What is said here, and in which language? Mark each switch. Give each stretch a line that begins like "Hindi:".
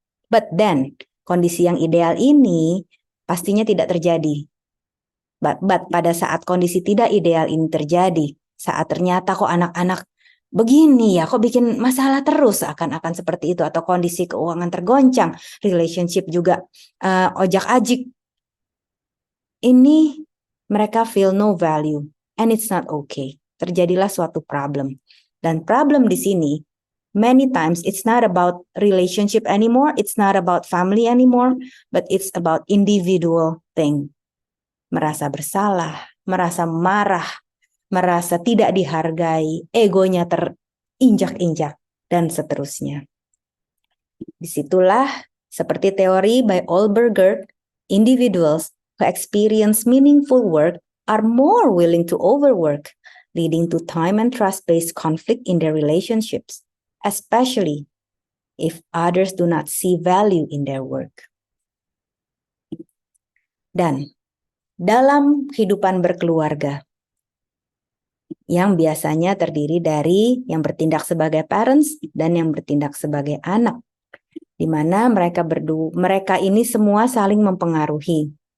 English: But then,
Indonesian: kondisi yang ideal ini pastinya tidak terjadi. But pada saat kondisi tidak ideal ini terjadi, saat ternyata kok anak-anak begini ya, kok bikin masalah terus akan seperti itu, atau kondisi keuangan tergoncang, relationship juga ojak-ajik. Ini mereka
English: feel no value and it's not okay.
Indonesian: Terjadilah suatu problem. Dan problem di sini
English: many times it's not about relationship anymore, it's not about family anymore, but it's about individual thing.
Indonesian: Merasa bersalah, merasa marah, merasa tidak dihargai, egonya terinjak-injak, dan seterusnya. Disitulah, seperti teori
English: by Olberger, individuals who experience meaningful work are more willing to overwork, leading to time and trust-based conflict in their relationships, especially if others do not see value in their work.
Indonesian: Dan dalam kehidupan berkeluarga, yang biasanya terdiri dari yang bertindak sebagai parents dan yang bertindak sebagai anak, di mana mereka ini semua saling mempengaruhi.